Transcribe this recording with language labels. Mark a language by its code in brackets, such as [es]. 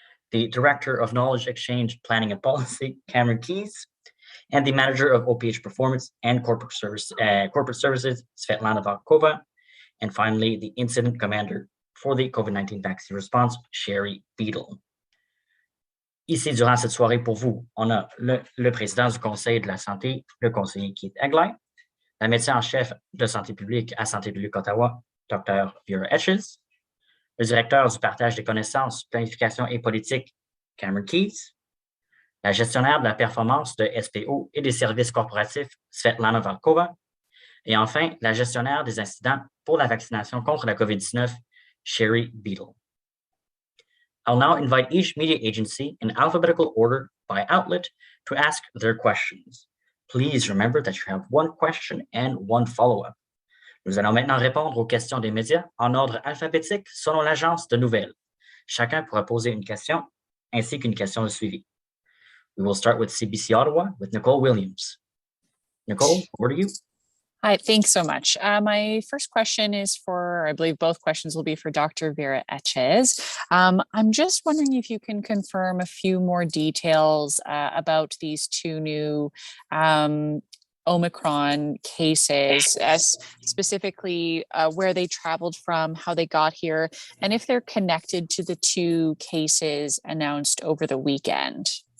[en] The Director of Knowledge Exchange, Planning and Policy, Cameron Keys. And the Manager of OPH Performance and Corporate Services, Svetlana Valkova. And finally, the Incident Commander for the COVID-19 vaccine response, Sherry Beadle. [fr] Ici, durant cette soirée, pour vous, on a le président du Conseil de la Santé, le conseiller Keith Egley, la médecin en chef de santé publique à Santé publique Ottawa, Dr. Vera Etches, le directeur du partage des connaissances, planification et politique, Cameron Keys, la gestionnaire de la performance de SPO et des services corporatifs, Svetlana Valkova, et enfin, la gestionnaire des incidents pour la vaccination contre la COVID-19, Sherry Beadle. [en] I'll now invite each media agency in alphabetical order by outlet to ask their questions. Please remember that you have one question and one follow-up. [fr] Nous allons maintenant répondre aux questions des médias en ordre alphabétique selon l'agence de nouvelles. Chacun pourra poser une question ainsi qu'une question de suivi. [en] We will start with CBC Ottawa with Nicole Williams. Nicole, over to you. Hi, thanks so much. My first question is for, I believe both questions will be for Dr. Vera Etches. I'm just wondering if you can confirm a few more details about these two new Omicron cases, as specifically where they traveled from, how they got here, and if they're connected to the two cases announced over the weekend.